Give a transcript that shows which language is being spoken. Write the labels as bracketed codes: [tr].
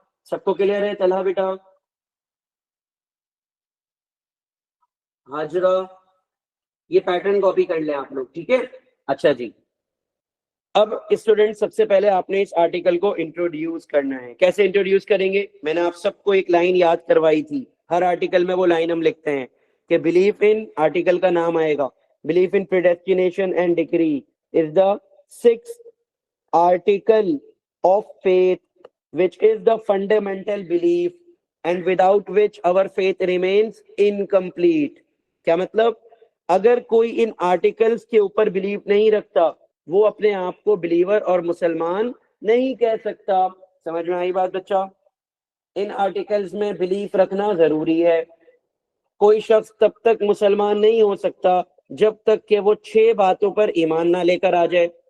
[ur] سب کو کلیئر ہے؟ طلحہ بیٹا، ہاجرہ. یہ پیٹرن کاپی کر لیں آپ لوگ. ٹھیک ہے. اچھا جی، اب اسٹوڈنٹ سب سے پہلے آپ نے اس آرٹیکل کو انٹروڈیوس کرنا ہے. کیسے انٹروڈیوس کریں گے؟ میں نے آپ سب کو ایک لائن یاد کروائی تھی. ہر آرٹیکل میں وہ لائن ہم لکھتے ہیں کہ بلیف ان، [en] Article کا نام آئے گا belief in predestination and decree is the 6th article of faith which is the fundamental belief and without which our faith remains incomplete. [ur] کیا مطلب؟ اگر کوئی ان آرٹیکلز کے اوپر بلیف نہیں رکھتا وہ اپنے آپ کو بلیور اور مسلمان نہیں کہہ سکتا. سمجھ میں آئی بات بچہ؟ ان آرٹیکلز میں بلیف رکھنا ضروری ہے. کوئی شخص تب تک مسلمان نہیں ہو سکتا جب تک کہ وہ 6 باتوں پر ایمان نہ لے کر آ جائے.